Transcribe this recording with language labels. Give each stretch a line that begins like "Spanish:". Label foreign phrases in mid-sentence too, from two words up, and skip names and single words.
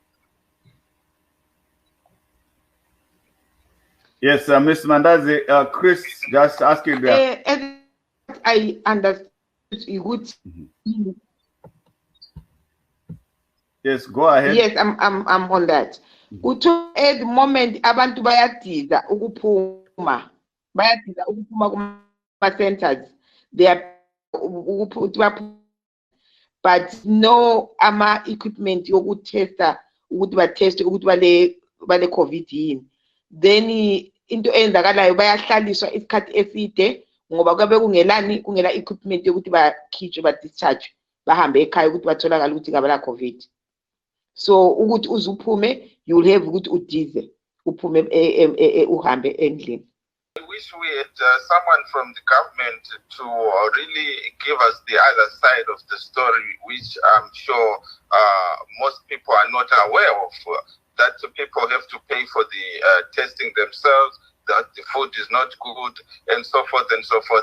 English: Yes, Ms. Mandazi, Chris just asking that. As I understood, you would. Yes, go ahead. Yes, I'm on that. At the moment,
Zulu: abantu bayatiza ukupuma kuma centers.
English: They are, but no equipment
Zulu: yokutesta ukuthi bateste ukuthi bale COVID. Then into eyenzakalayo bayahlaliswa isikhathi eside ngoba kwabe kungela equipment yokuthi bakhitshwe ba-discharge bahambe ekhaya ukuthi batholakala ukuthi kabala COVID. So ukuthi uzuphume,
English: you will have
Zulu: ukuthi udize uphume uhambe endlini.
English: I wish we had someone from the government to really give us the other side of the story, which I'm sure most people are not aware of, that people have to pay for the testing themselves, that the food is not good, and so forth and so forth.